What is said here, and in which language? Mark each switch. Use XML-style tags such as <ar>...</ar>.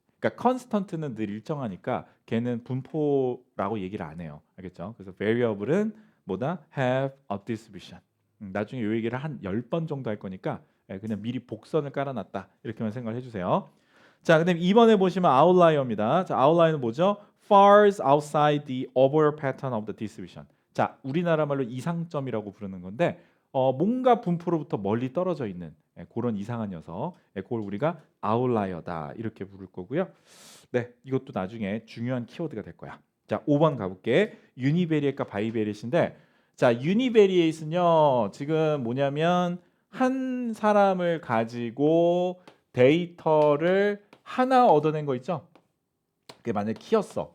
<ko>그러니까 constant는 늘 일정하니까 걔는 분포라고 얘기를 안 해요. 알겠죠? 그래서 variable은 뭐다?</ko> <en>have a distribution.</en> <ko>나중에 이 얘기를 한 10번 정도 할 거니까 그냥 미리 복선을 깔아놨다. 이렇게만 생각을 해주세요. 자, 그다음 2번에 보시면 outlier입니다. 자, outlier는 뭐죠?</ko> <en>far outside the overall pattern of the distribution.</en> <ko>자, 우리나라 말로 이상점이라고 부르는 건데 뭔가 분포로부터 멀리 떨어져 있는 그런 이상한 녀석, 그걸 우리가 아웃라이어다 이렇게 부를 거고요. 네, 이것도 나중에 중요한 키워드가 될 거야. 자, 5번 가볼게. 유니베리에이트과 바이베리에이트인데, 자, 유니베리에이트는요 지금 뭐냐면 한 사람을 가지고 데이터를 하나 얻어낸 거 있죠? 그게 만약에 키였어.</ko>